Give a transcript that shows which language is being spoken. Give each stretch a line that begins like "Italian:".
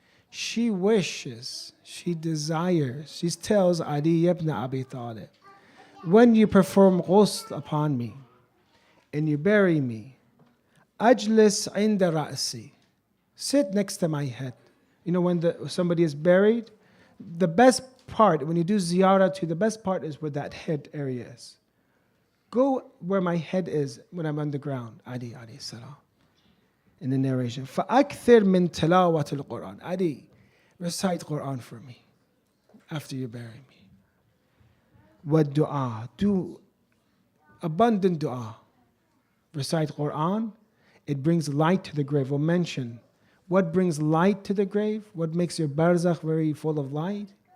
English: She wishes, she desires, she tells Ali ibn Abi Talib, when you perform ghusl upon me and you bury me,
Arabic: ajlis inda ra'si,
English: sit next to my head. When somebody is buried, the best part, when you do ziyarah to, the best part is where that head area is. Go where my head is when I'm on the ground, Ali alayhi salam. In the narration,
Arabic: فَأَكْثِرْ مِنْ تِلَاوَةِ الْقُرْآنِ.
English: Ali, recite Qur'an for me after you bury me. وَالدُّعَى, do abundant dua. Recite Qur'an, it brings light to the grave. We'll mention what brings light to the grave, what makes your barzakh very full of light.